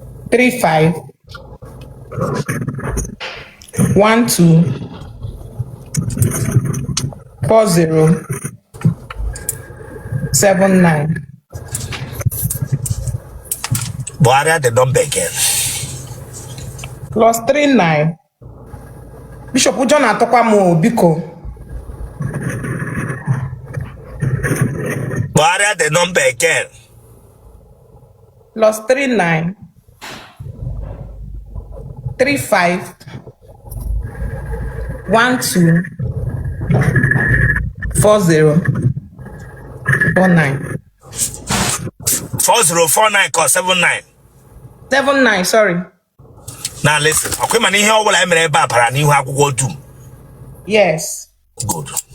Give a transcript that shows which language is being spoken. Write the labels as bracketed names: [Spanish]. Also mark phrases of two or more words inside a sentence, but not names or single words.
[English] three five one two four zero seven nine. Buhari the number again. Plus three nine. Bishop, [Igbo] ụjọ na-atụkwa m o, biko. [English] Buhari the number again. Plus three nine, three five, one two, four zero, four nine. Four zero four nine or seven nine? Seven nine, sorry. Now listen, okay, man, [Igbo] ihe ọbụla e mere ebe a bara n'ihu akwụkwọ dum. [English] Yes. Good.